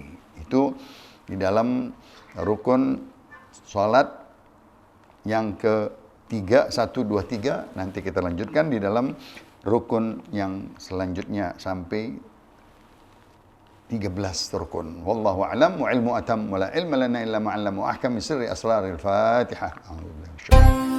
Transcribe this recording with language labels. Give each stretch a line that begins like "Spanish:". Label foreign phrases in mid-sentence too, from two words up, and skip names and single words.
Indonesian: Itu di dalam rukun sholat yang ketiga, 1, 2, 3. Nanti kita lanjutkan di dalam rukun yang selanjutnya sampai 13 rukun.
Arabic: والله أعلم والعلم أتم ولا علم لنا إلا ما علمنا أحكام سر أسرار الفاتحة.